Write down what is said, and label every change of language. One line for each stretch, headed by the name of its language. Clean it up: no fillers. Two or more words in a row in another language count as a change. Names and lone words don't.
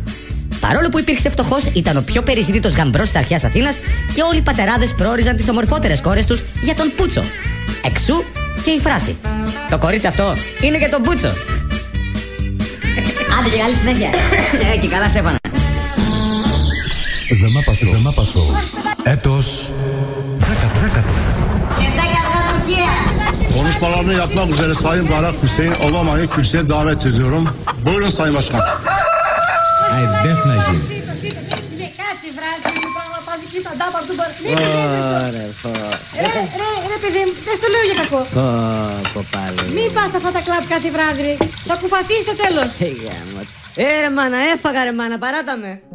Greek: Παρόλο που υπήρξε φτωχός, ήταν ο πιο περιζήτητος γαμπρός της αρχαίας Αθήνας και όλοι οι πατεράδες προόριζαν τις ομορφότερες κόρες τους για τον Πούτσο. Εξού και η φράση. Το κορίτσι αυτό είναι και τον Πούτσο. Άντε και καλή συνέχεια. Και καλά, Στέφανα. Δεμάπασο. Έτος 10.
Turkish: Konuşmalarını yapmak üzere Sayın Barak Hüseyin Obama'yı kürsüye davet ediyorum. Buyurun Sayın Başkan.
Greek: Ρε παιδί μου, δεν στο λέω για κακό. Μην πας αυτά τα κλαμπ κάθε βράδυ. Θα κουφαθείς στο τέλος. Ρε μάνα, έφαγα ρε μάνα, παράτα με.